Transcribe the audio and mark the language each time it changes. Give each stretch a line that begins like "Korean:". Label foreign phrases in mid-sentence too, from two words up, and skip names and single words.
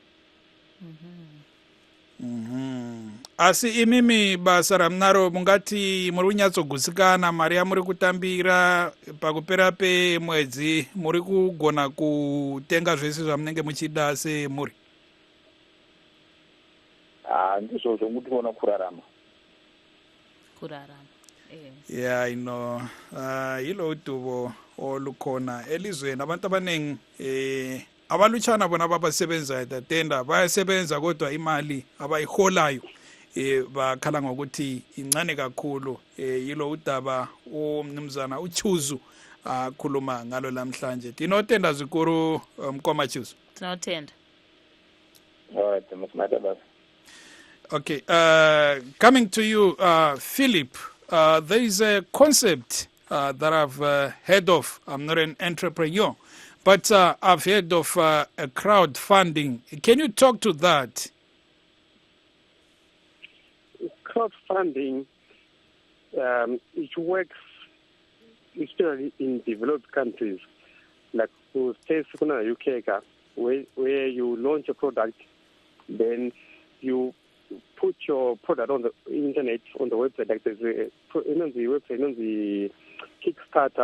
Shona: Asi imimi basa ramunaro mungati muri kunyatsogutsikana, mari yamuri kutambira pakupera pemwedzi muri kugona kutenga zvese zvamunenge muchida semuri? Ndizvo zvokuti tiona kurarama.
North Ndebele: Yeah, hilo udubo olukhona elizweni. Abantu abaningi abalutshana bona abasebenzayo tatenda bayasebenza kodwa imali abayiholayo bakhala ngokuthi incane kakhulu. Yilo udaba umnumzana uChuzu akhuluma ngalo namhlanje.
Shona: Tinotenda zikuru mkoma Chuzu. Tinotenda. Alright, masimatabasa.
English: Okay, coming to you, Philip, there is a concept that I've heard of. I'm not an entrepreneur, but I've heard of crowdfunding. Can you talk to that? Crowdfunding, it works especially in developed countries, like states in the UK, where you launch a product, then you put your product on the internet, on the website, like there's on the Kickstarter.